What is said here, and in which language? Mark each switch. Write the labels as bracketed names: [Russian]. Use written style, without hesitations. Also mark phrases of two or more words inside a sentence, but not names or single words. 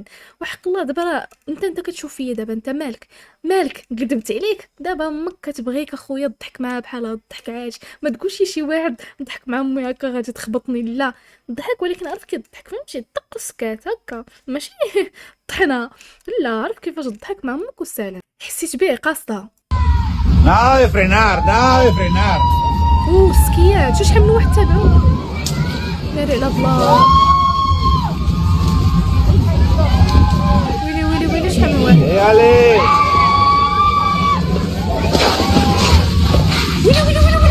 [Arabic] وحق الله دابا راه انت كتشوف فيا دابا انت مالك قدمت عليك دابا امك كتبغيك اخويا تضحك معاها بحال هاد الضحك عادي. ما تقولش شي واحد نضحك مع امي هكا غادي تخبطني، لا ضحك ولكن عرف كيضحك فهمتي دق وسكات هكا ماشي طحنا، لا عرف كيفاش تضحك مع امك والسلام. حسيت به قاصده [Spanish] Nada de frenar, nada de frenar. [Arabic] سكيات شحال من واحد تابعو ناري على الله. ويلي شحال من واحد. Dale. ويلي